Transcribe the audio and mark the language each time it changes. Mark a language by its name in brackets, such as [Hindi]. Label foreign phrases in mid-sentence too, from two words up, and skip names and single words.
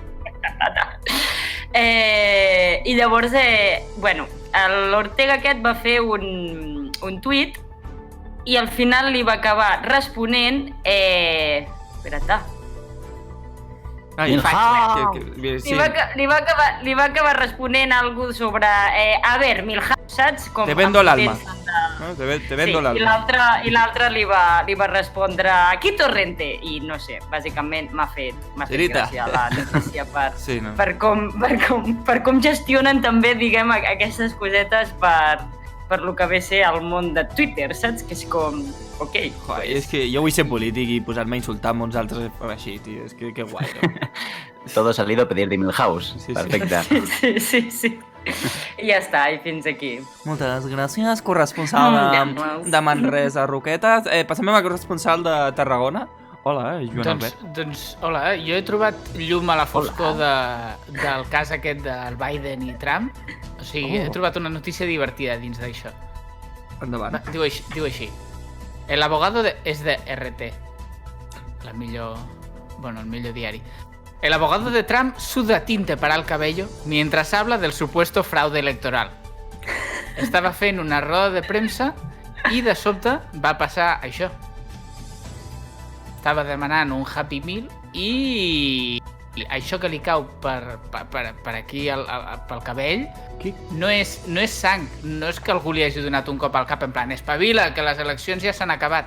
[Catalan] I llavors, l'Ortega aquest va fer un tuit i al final li va acabar responent... Li va acabar responent algo sobre [Spanish] a ver, [Catalan] Milhouse, saps? Com [Spanish] te vendo l'alma. Te vendo l'alma. [Catalan] I l'altre li va respondre aquí Torrente. I no sé, bàsicament m'ha fet gràcia la notícia per com gestionen també, diguem, aquestes cosetes per lo que ve ser el món de Twitter, saps? Que és com... Ok. Joder, és que jo vull ser polític i posar-me a insultar amb uns altres així, tio. És que guai, no? [Spanish] Todo salido a pedir de Milhouse. [Catalan] Sí. Perfecte. Sí. I ja està, i fins aquí. Moltes gràcies, corresponsal de Manresa Roquetes. Passem a corresponsal de Tarragona. Hola, Joan Albert. Doncs, hola, jo he trobat llum a la foscor del cas aquest del Biden i Trump. O sigui, he trobat una notícia divertida dins d'això. Endavant. Diu així. [Spanish] El abogado es de RT. [Catalan] El millor diari. [Spanish] El abogado de Trump suda tinte para el cabello mientras habla del supuesto fraude electoral. [Catalan] Estava fent una roda de premsa i de sobte va passar això. estava demanant un Happy Meal i això que li cau per aquí pel cabell no és sang, no és que algú li hagi donat un cop al cap en plan espavila, que les eleccions ja s'han acabat.